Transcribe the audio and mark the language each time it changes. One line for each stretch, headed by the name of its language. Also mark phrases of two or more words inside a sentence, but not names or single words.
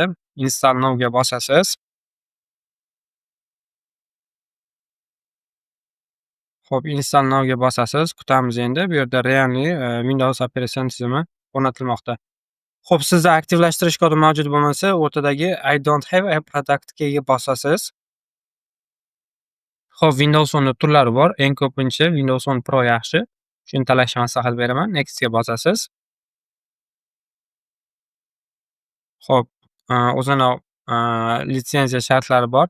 English: Install now
Uzbek: ga bosasiz. Xo'p,
English: Install now
Uzbek: ga bosasiz. Kutamiz endi. Bu yerda realniy, Windows operatsion tizimi o'rnatilmoqda. Xo'p, sizda aktivlashtirish kodi mavjud bo'lmasa, o'rtadagi
English: I don't have a product keyga
Uzbek: bosasiz. Xo'p, Windows 10 da turlari bor. Eng ko'pincha Windows 10 Pro yaxshi. Shuni tanlashni maslahat beraman. Next ga bosasiz. Xo'p, o'zini litsenziya shartlari bor.